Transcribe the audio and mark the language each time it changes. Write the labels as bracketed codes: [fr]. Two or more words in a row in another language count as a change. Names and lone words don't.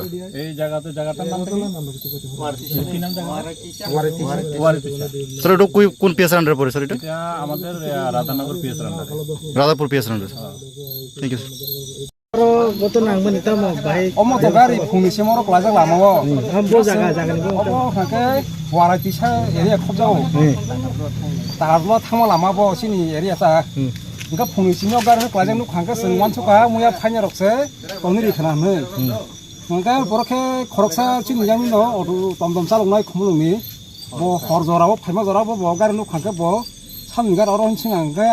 [bn] এই জায়গাটার নাম কি নাম জায়গা? স্যার ওটা কোন পিএসআর আন্ডারে পড়ে স্যার? এটা আমাদের রাধানগর পিএস আন্ডারে, রাধাপুর পিএসআর আন্ডারে। [en] thank you [trp] গাড়ি ফুংसे मरो क्लाजा लामाओ हमबो जागा वाराइटिसा एरिया खबजाओ तारलो थामा लामाबो सिनि एरिया ता इनका फुंसे नो गारि क्लाजा नु खांका संवान छका मुया फाइना रखसे तनि रिखना नै नंगा बरखे खरकसा चिनि जामि नो अदु तमतम चालंनाय खमुलुंनि बो हर जराबो फाइमा जराबो बो गारि नु खांका बो सानगार अरन सिंगांगा